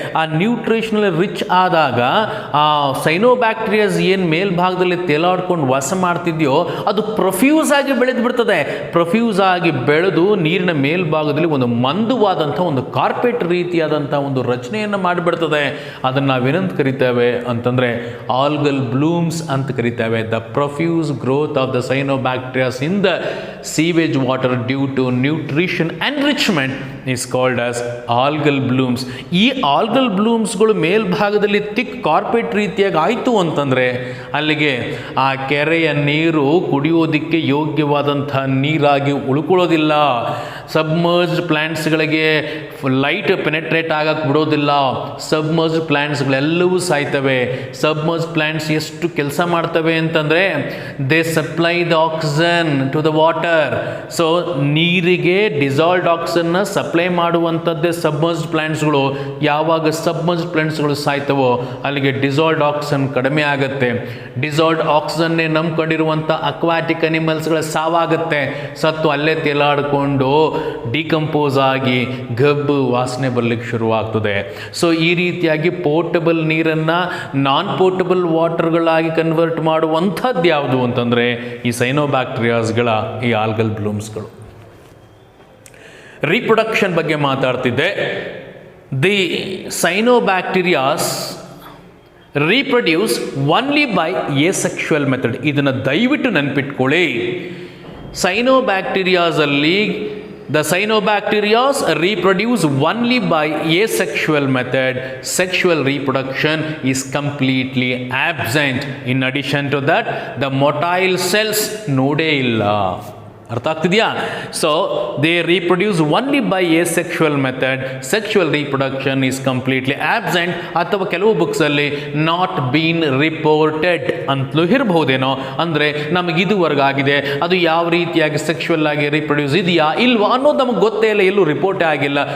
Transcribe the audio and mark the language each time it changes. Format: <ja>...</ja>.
<kn>ಆ nutritional rich ಆದಾಗ ಆ ಸೈನೋಬ್ಯಾಕ್ಟೀರಿಯಾಸ್ ಏನು ಮೇಲ್ಭಾಗದಲ್ಲಿ ತೇಲಾಡ್ಕೊಂಡು ವಾಸ ಮಾಡ್ತಿದೆಯೋ ಅದು ಪ್ರೊಫ್ಯೂಸ್ ಆಗಿ ಬೆಳೆದು ಬಿಡ್ತದೆ. ಪ್ರೊಫ್ಯೂಸ್ ಆಗಿ ಬೆಳೆದು ನೀರಿನ ಮೇಲ್ಭಾಗದಲ್ಲಿ ಒಂದು ಮಂದವಾದಂಥ ಒಂದು ಕಾರ್ಪೆಟ್ ರೀತಿಯಾದಂಥ ಒಂದು ರಚನೆಯನ್ನು ಮಾಡಿಬಿಡ್ತದೆ. ಅದನ್ನು ನಾವೇನಂತ ಕರಿತೇವೆ ಅಂತಂದರೆ ಆಲ್ಗಲ್ ಬ್ಲೂಮ್ಸ್ ಅಂತ ಕರಿತೇವೆ.</kn> <en>The profuse growth of the cyanobacterias in the sewage water due to nutrition enrichment is called as algal blooms.</en> <kn>ಈ ಆಲ್ಗಲ್ ಬ್ಲೂಮ್ಸ್ಗಳು ಮೇಲ್ಭಾಗದಲ್ಲಿ ಥಿಕ್ ಕಾರ್ಪೆಟ್ ರೀತಿಯಾಗಿ ಆಯಿತು ಅಂತಂದರೆ ಅಲ್ಲಿಗೆ ಆ ಕೆರೆಯ ನೀರು ಕುಡಿಯೋದಕ್ಕೆ ಯೋಗ್ಯವಾದಂಥ ನೀರಾಗಿ ಉಳ್ಕೊಳ್ಳೋದಿಲ್ಲ. ಸಬ್ಮರ್ಜ್ಡ್ ಪ್ಲ್ಯಾಂಟ್ಸ್ಗಳಿಗೆ ಲೈಟ್ ಪೆನೆಟ್ರೇಟ್ ಆಗಕ್ಕೆ ಬಿಡೋದಿಲ್ಲ. ಸಬ್ಮರ್ಜ್ಡ್ ಪ್ಲ್ಯಾಂಟ್ಸ್ಗಳೆಲ್ಲವೂ ಸಾಯ್ತವೆ. ಸಬ್ಮರ್ಜ್ಡ್ ಪ್ಲ್ಯಾಂಟ್ಸ್ ಎಷ್ಟು ಕೆಲಸ ಮಾಡ್ತವೆ ಅಂತಂದರೆ</kn> <en>They supply the oxygen to the water.</en> <kn>So ನೀರಿಗೆ ಡಿಸಾಲ್ವ್ಡ್ ಆಕ್ಸಿಜನ್ನ ಸಪ್ಲೈ ಮಾಡುವಂಥದ್ದೇ ಸಬ್ಮರ್ಜ್ಡ್ ಪ್ಲ್ಯಾಂಟ್ಸ್ಗಳು. ಯಾವಾಗ ಸಬ್ಮರ್ಜ್ಡ್ ಪ್ಲ್ಯಾಂಟ್ಸ್ಗಳು ಸಾಯ್ತವೋ ಅಲ್ಲಿಗೆ ಡಿಸಾಲ್ವ್ಡ್ ಆಕ್ಸಿಜನ್ ಕಡಿಮೆ ಆಗುತ್ತೆ. Dissolved ಆಕ್ಸಿಜನ್ನೇ ನಂಬ್ಕೊಂಡಿರುವಂಥ aquatic ಅನಿಮಲ್ಸ್ಗಳ ಸಾವಾಗುತ್ತೆ. ಸತ್ತು ಅಲ್ಲೇ ತೇಲಾಡಿಕೊಂಡು ಡಿಕಂಪೋಸ್ ಆಗಿ ಗಬ್ಬು ವಾಸನೆ ಬರಲಿಕ್ಕೆ ಶುರುವಾಗ್ತದೆ. ಸೊ ಈ ರೀತಿಯಾಗಿ ಪೋರ್ಟಬಲ್ ನೀರನ್ನು ನಾನ್ ಪೋರ್ಟಬಲ್ ವಾಟರ್ಗಳಾಗಿ ಕನ್ವರ್ಟ್ ಮಾಡುವಂಥದ್ದು ಯಾವುದು ಅಂತಂದರೆ ಈ ಸೈನೋಬ್ಯಾಕ್ಟೀರಿಯಾಸ್ಗಳ ಈ ಆಲ್ಗಲ್ ಬ್ಲೂಮ್ಸ್ಗಳು. ರೀಪ್ರೊಡಕ್ಷನ್ ಬಗ್ಗೆ ಮಾತಾಡ್ತಿದ್ದೆ.</kn> <en>The cyanobacterias reproduce only by asexual method.</en> <kn>ಇದನ್ನು ದಯವಿಟ್ಟು ನೆನಪಿಟ್ಕೊಳ್ಳಿ. ಸೈನೋಬ್ಯಾಕ್ಟೀರಿಯಾಸಲ್ಲಿ</kn> <en>the cyanobacterias reproduce only by asexual method. Sexual reproduction is completely absent. In addition to that, the motile cells</en> <kn>ನೋಡೇ ಇಲ್ಲ. ಅರ್ಥ ಆಗ್ತಿದೆಯಾ?</kn> <en>So they reproduce only by asexual method. Sexual reproduction is completely absent,</en> <kn>ಅಥವಾ ಕೆಲವು ಬುಕ್ಸಲ್ಲಿ</kn> <en>not been reported</en> <kn>ಅಂತಲೂ ಇರಬಹುದೇನೋ. ಅಂದರೆ ನಮಗಿದುವರೆಗಾಗಿದೆ ಅದು ಯಾವ ರೀತಿಯಾಗಿ ಸೆಕ್ಷುವಲ್ ಆಗಿ ರೀಪ್ರೊಡ್ಯೂಸ್ ಇದೆಯಾ ಇಲ್ವಾ ಅನ್ನೋದು ನಮಗೆ ಗೊತ್ತೇ ಇಲ್ಲ, ಎಲ್ಲೂ ರಿಪೋರ್ಟೇ ಆಗಿಲ್ಲ.</kn>